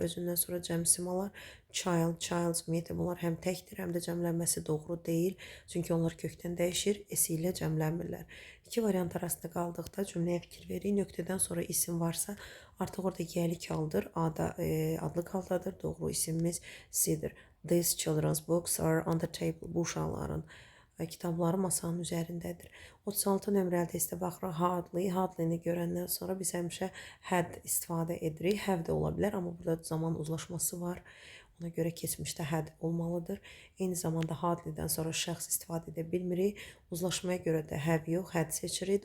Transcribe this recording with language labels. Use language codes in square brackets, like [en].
[az] Özündən sonra cəm simalar. Child, childs ümumiyyətlə bunlar həm təkdir, həm də cəmlənməsi doğru deyil. Çünki onlar kökdən dəyişir, esi ilə cəmlənmirlər. İki variant arasında qaldıqda cümləyə fikir veririk. Nöqtədən sonra isim varsa, artıq orada yəlik haldır. A-da adlı haldadır. Doğru isimimiz C-dir. [en] These children's books are on the table. [az] Bu uşaqların kitabları masanın üzərindədir. 36 nömrəli testə baxırıq. Hardly-ni görəndən sonra biz həmişə had istifadə edirik. Have də ola bilər, amma burada zaman uzlaşması var. Ona görə keçmişdə had olmalıdır. Eyni zamanda hardly-dən sonra şəxs istifadə edə bilmirik. Uzlaşmaya görə də have yox, had seçirik.